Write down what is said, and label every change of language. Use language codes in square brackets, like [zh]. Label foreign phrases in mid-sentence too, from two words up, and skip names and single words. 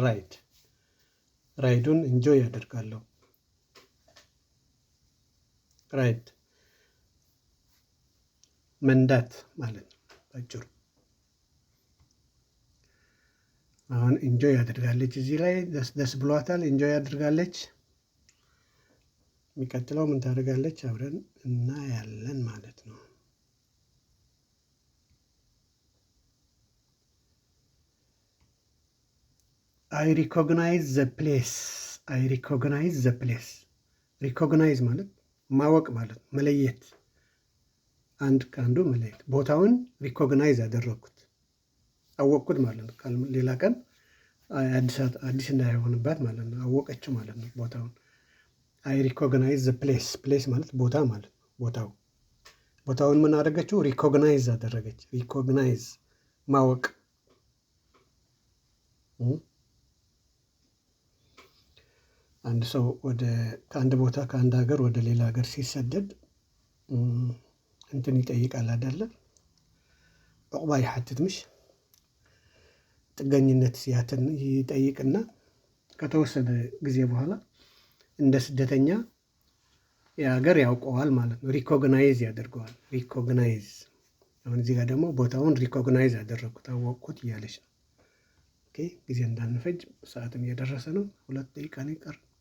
[am] ራይዱን ኢንጆይ ያደርጋለሁ ራይድ መንዳት ማለት ነው ባጭሩ አሁን ኢንጆይ ያደርጋለች እዚህ ላይ ደስ ብሏታል ኢንጆይ ያደርጋለች የሚቀጥለው ምን ታደርጋለች አብረን እናያለን ማለት ነው [en] I recognize the place [am] ሪኮግናይዝ ማለት ማወቅ ማለት መለየት አንድ ከአንዱ መለየት ቦታውን ሪኮግናይዝ ያደረግኩት አወቅኩት ማለት ነው ሌላ ቀን አዲስ እንዳይሆንባት ማለት ነው አወቀችው ማለት ነው ቦታውን [en] I recognize the place [am] ማለት ቦታ ማለት ነው ቦታውን ምን አደረገችው ሪኮግናይዝ አደረገች ሪኮግናይዝ ማወቅ አንድ ሰው ከአንድ ቦታ ከአንድ ሀገር ወደ ሌላ ሀገር ሲሰደድ እንትን ይጠይቃል አይደለ [ti] ዕቁባ ይሓትት ምሽ [am] ጥገኝነት ይጠይቅና ከተወሰነ ጊዜ በኋላ እንደ ስደተኛ የሀገር ያውቀዋል ማለት ነው ሪኮግናይዝ ያደርገዋል አሁን እዚህ ጋር ደግሞ ቦታውን ሪኮግናይዝ ያደረግኩት አወቅኩት እያለች ነው ኦኬ ጊዜ እንዳንፈጅ ሰዓትም እየደረሰ ነው 2 ደቂቃ ነው ይቀር